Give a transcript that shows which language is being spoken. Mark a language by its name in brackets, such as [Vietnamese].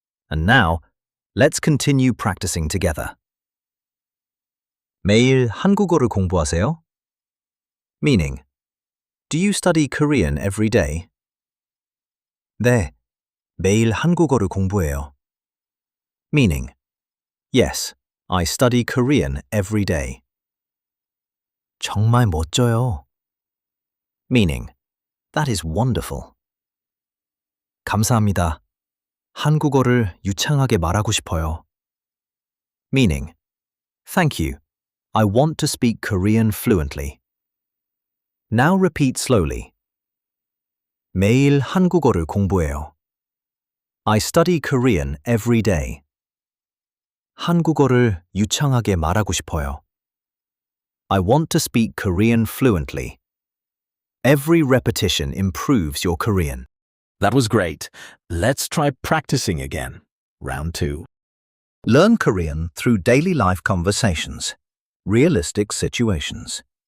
[English] And now, let's continue practicing together. [Korean] 매일 한국어를 공부하세요? [English] Meaning, do you study Korean every day? [Korean] 네, 매일 한국어를 공부해요. [English] Meaning, yes, I study Korean every day. [Korean] 정말 멋져요. [English] Meaning, that is wonderful. [Korean] 감사합니다. 한국어를 유창하게 말하고 싶어요. [English] Meaning, thank you. I want to speak Korean fluently. Now repeat slowly. [Korean] 매일 한국어를 공부해요. [English] I study Korean every day. [Korean] 한국어를 유창하게 말하고 싶어요. [English] I want to speak Korean fluently. Every repetition improves your Korean. That was great. Let's try practicing again. Round 2. Learn Korean through daily life conversations. Realistic situations.